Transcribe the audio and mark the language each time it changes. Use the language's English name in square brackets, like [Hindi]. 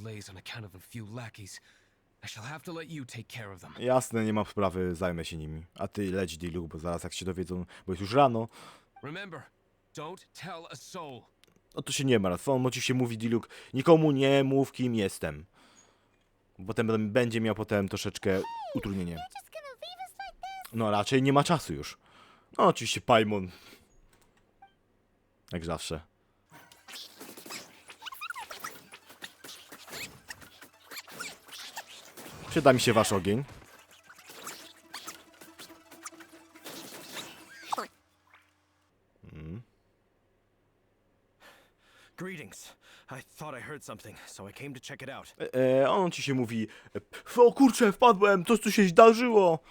[English] delays on account of a few lackeys. I shall have to let you take care of them. [Polish] Jasne, nie ma sprawy, zajmę się nimi. A ty leć, D-Luke, bo zaraz jak się dowiedzą, bo jest już rano. [English] Remember, don't tell a soul. [Polish] No to się nie martw. On oczywiście mówi D-Luke, nikomu nie mów, kim jestem. Potem będzie miał potem troszeczkę utrudnienie. [English] You're just gonna leave us like this? [Polish] No raczej nie ma czasu już. No oczywiście Paimon. Jak zawsze. Przyda mi się wasz ogień. [English] Greetings. I thought I heard something, so I came to check it out. [Polish] On ci się mówi, o kurczę, wpadłem, coś tu się zdarzyło.